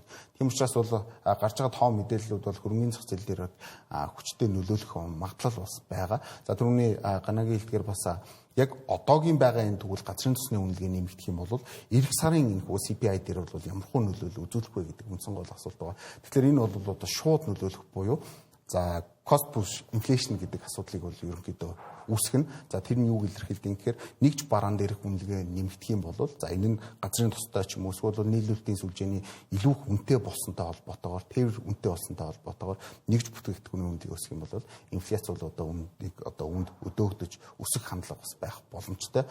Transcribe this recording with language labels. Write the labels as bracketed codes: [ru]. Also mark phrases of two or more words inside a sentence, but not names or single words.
[mn] Тийм учраас бол гарч байгаа тоо мэдээллүүд бол хөрөнгөний зах зээл дээр хүчтэй нөлөөлөх магадлал бас байгаа. За түрүүний Ганагийн хэлдгээр бас яг одоогийн байгаа энэ тэгвэл газрын тосны үнэлгээ нэмэгдэх юм бол эх сарын энэ CPI дээр бол ямар хөө нөлөөлөл үзүүлэх вэ гэдэг үндсэн гол асуулт байгаа. Тэгэхээр энэ бол одоо шууд нөлөөлөх буюу за [en] cost push inflation [mn] гэдэг асуудлыг бол ерөнхийдөө үүсгэнэ. За тэр нь юуг илэрхийлдэг гэхээр нэгж бараан дээрх үнэлгээ нэмэгдэх юм бол за энэ нь газрын тостой ч юм уу эсвэл нийлүүлэлтийн сүлжээний илүү их үнэтэй болсонтой холбоотойгоор тээвэр үнэтэй болсонтой холбоотойгоор нэгж бүтээгдэхүүний үнэлгээ өсөх юм бол инфляц бол одоо үнд өдөөгдөж өсөх хандлага бас байх боломжтой.